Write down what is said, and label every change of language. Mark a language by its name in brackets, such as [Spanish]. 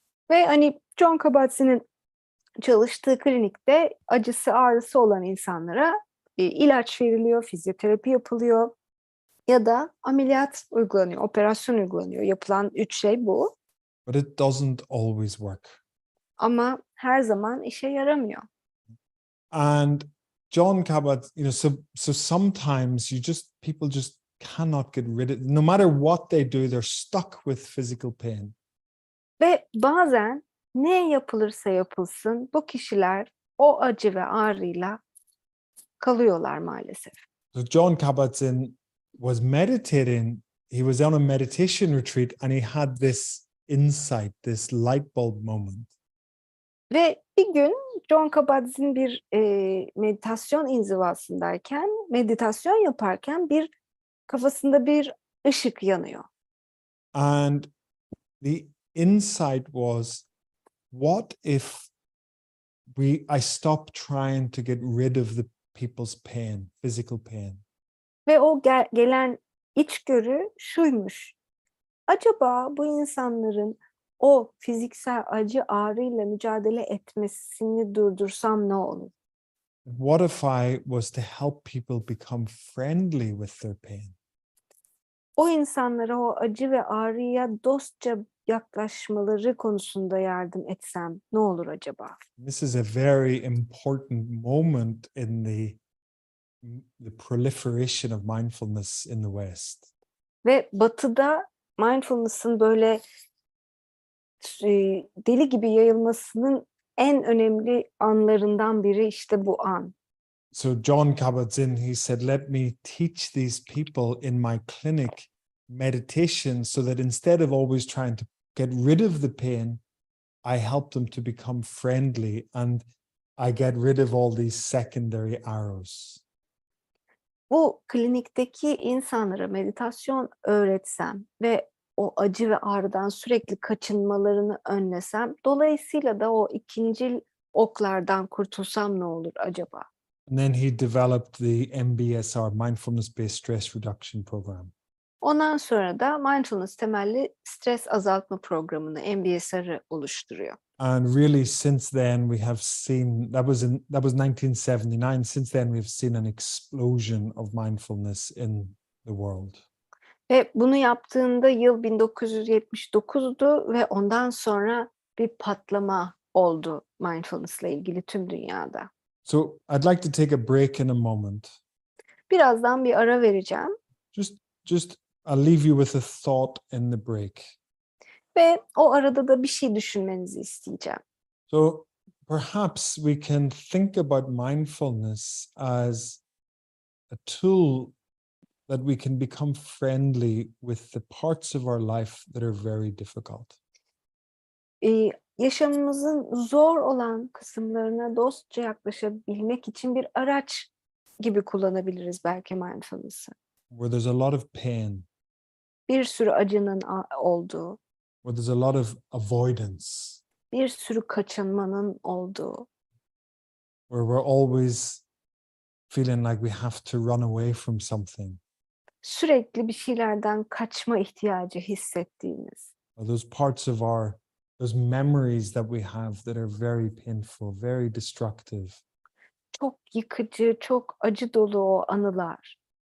[Turkish] Ve hani John Kabat-Zinn'in çalıştığı klinikte acısı ağrısı olan insanlara ilaç veriliyor, fizyoterapi yapılıyor ya da ameliyat uygulanıyor, operasyon uygulanıyor. Yapılan 3 şey bu. [English] But it doesn't always work. [Turkish] Ama her zaman işe yaramıyor. [English] And John Kabat, so sometimes people just cannot get rid of, no matter what they do, they're stuck with physical pain. [Turkish] Ve bazen ne yapılırsa yapılsın bu kişiler o acı ve ağrıyla kalıyorlar maalesef. [English] So John Kabat-Zinn was meditating. He was on a meditation retreat, and he had this insight, this light bulb moment. [Turkish] Ve bir gün John Kabat-Zinn bir meditasyon inzivasındayken, meditasyon yaparken kafasında bir ışık yanıyor. [English] And the insight was, what if I stop trying to get rid of the people's pain, physical pain? [Turkish] Ve o gelen içgörü şuymuş. Acaba bu insanların o fiziksel acı ağrıyla mücadele etmesini durdursam ne olur? [English] What if I was to help people become friendly with their pain? [Turkish] O insanlara o acı ve ağrıya dostça yaklaşmaları konusunda yardım etsem ne olur acaba? [English] This is a very important moment in the proliferation of mindfulness in the West. [Turkish] Ve Batı'da mindfulness'ın böyle deli gibi yayılmasının en önemli anlarından biri işte bu an. [English] So John Kabat-Zinn, he said, let me teach these people in my clinic meditation so that instead of always trying to get rid of the pain, I help them to become friendly and I get rid of all these secondary arrows. [Turkish] Bu klinikteki insanlara meditasyon öğretsem ve o acı ve ağrıdan sürekli kaçınmalarını önlesem, dolayısıyla da o ikincil oklardan kurtulsam ne olur acaba? [English] And then he developed the MBSR, Mindfulness-Based Stress Reduction Program. [Turkish] Ondan sonra da mindfulness temelli stres azaltma programını, MBSR'ı oluşturuyor. [English] And really, since then, we have seen, that was 1979. Since then, we've seen an explosion of mindfulness in the world. [Turkish] Ve bunu yaptığında yıl 1979'du ve ondan sonra bir patlama oldu mindfulness'la ilgili tüm dünyada. [English] So I'd like to take a break in a moment. [Turkish] Birazdan bir ara vereceğim [English] Just I'll leave you with a thought in the break. [Turkish] ve o arada da bir şey düşünmenizi isteyeceğim. [English] So perhaps we can think about mindfulness as a tool that we can become friendly with the parts of our life that are very difficult. [Turkish] Yaşamımızın zor olan kısımlarına dostça yaklaşabilmek için bir araç gibi kullanabiliriz belki mindfulness'ı. [English] Where there's a lot of pain, [Turkish] Bir sürü acının olduğu, [English] where there's a lot of avoidance, [Turkish] bir sürü kaçınmanın olduğu, [English] where we're always feeling like we have to run away from something. [Turkish] sürekli bir şeylerden kaçma ihtiyacı hissettiğimiz. [English] Or those parts of those memories that we have that are very painful, very destructive. [Turkish] Çok yıkıcı, çok acı dolu o anılar.